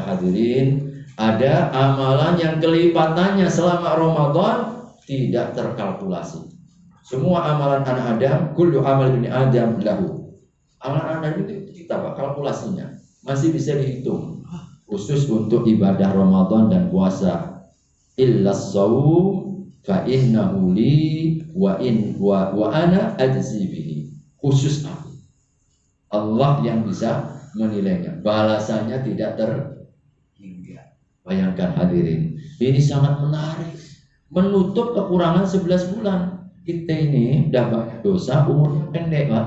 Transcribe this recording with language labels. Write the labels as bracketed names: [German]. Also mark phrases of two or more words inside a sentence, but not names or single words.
[Indonesian] Hadirin, ada amalan yang kelipatannya selama Ramadan tidak terkalkulasi. Semua amalan anak Adam, [Arabic] كل عمل ابن آدم له. [Indonesian] Amalan Adam itu kita Pak, kalkulasinya masih bisa dihitung. Khusus untuk ibadah Ramadan dan puasa. [Arabic] إلا الصوم فإنه لي وأنا أجزي به. [Indonesian] Khusus aku. Allah yang bisa menilainya. Balasannya tidak terhingga. Bayangkan hadirin, ini sangat menarik. menutup kekurangan 11 bulan. Kita ini udah banyak dosa, umurnya pendek, Pak.